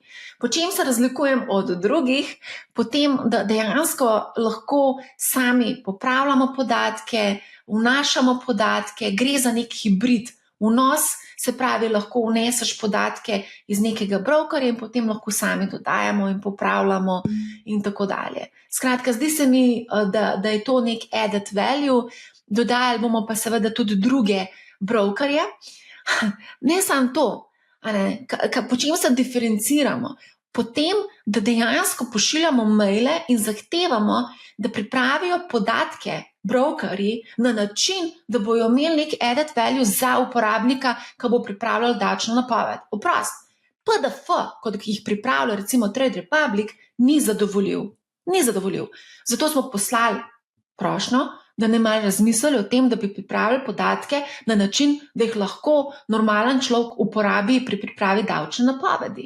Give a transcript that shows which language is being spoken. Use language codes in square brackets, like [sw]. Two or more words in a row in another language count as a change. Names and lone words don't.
[sl] Po čem se razlikujem od drugih? Potem, da dejansko lahko sami popravljamo podatke, vnašamo podatke, gre za nek hibrid vnos, se pravi, lahko vneseš podatke iz nekega brokerja in potem lahko sami dodajamo in popravljamo in tako dalje. Skratka, zdi se mi, da je to nek [en] added value, [sl] dodajali bomo pa seveda tudi druge brokerje. Ne samo to, po čem se diferenciramo? Potem, da dejansko pošiljamo maile in zahtevamo, da pripravijo podatke brokerji na način, da bojo imeli nek [en] added value [sl] za uporabnika, ki bo pripravljal davčno napoved. Oprost, PDF, kot jih pripravlja recimo Trade Republic, ni zadovoljiv. Zato smo poslali prošnjo, da ne malo razmislili o tem, da bi pripravili podatke na način, da jih lahko normalen človek uporabi pri pripravi davčne napovedi.